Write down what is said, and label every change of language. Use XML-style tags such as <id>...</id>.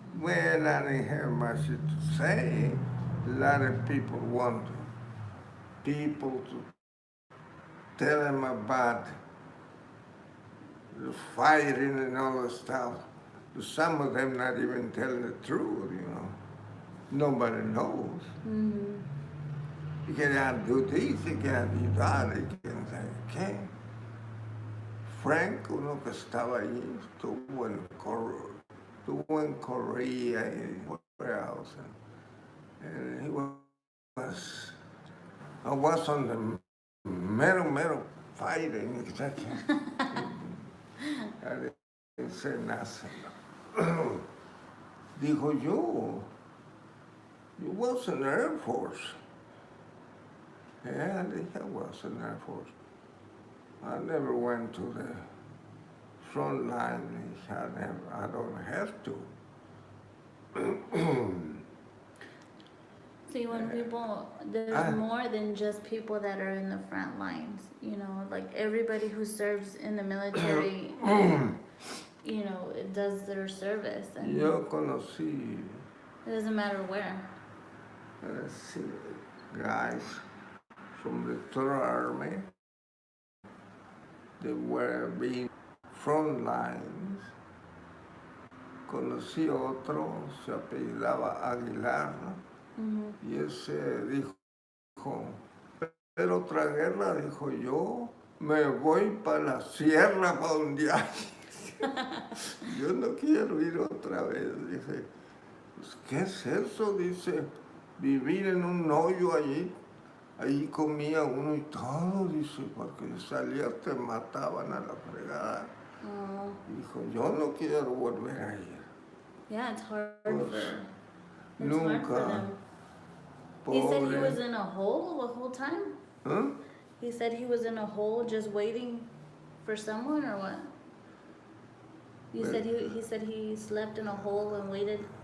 <en>Well, I didn't have much to say. A lot of people want people to tell them about the fighting and all the stuff. Some of them not even telling the truth, you know. Nobody knows. Mm-hmm. You cannot do this, you cannot do that, you can say,</en> <es>¿qué? Frank, uno que estaba allí, estuvo en Korea</es> <en>and where else. And he was, I was on the</en> <es>mero</es> <en>fighting, exactly. I didn't say nothing.</en> <es>Dijo yo,</es> <en>you was in the Air Force. Yeah, I think I was in the Air Force. I never went to the front line. I don't have to. See, when people, there's more than just people that are in the front lines. You know, like everybody who serves in the military, you know, it does their service, and</en> <es>Yo conocí,</es> <en>it doesn't matter where. see, guys from the Third Army. They were being front lines.</en> <es>Conocí otro, se apellidaba Aguilar, y ese dijo, pero otra guerra, dijo yo, me voy para la sierra para un día. Yo no quiero ir otra vez. Dije, pues, ¿qué es eso? Dice, vivir en un hoyo allí. Ahí comía uno y todo, dice, porque salías te mataban a la fregada. Oh. Dijo, yo no quiero volver a ir.</es> <en>Yeah, it's hard</en> <es>Pues,</es> <en>for</en> <es>nunca.</es> <en>them.</en> <es>Pobre.</es> <en>He said he was in a hole the whole time? Huh? He said he was in a hole just waiting for someone, or what? You Well, said he said he slept in a hole and waited.</en>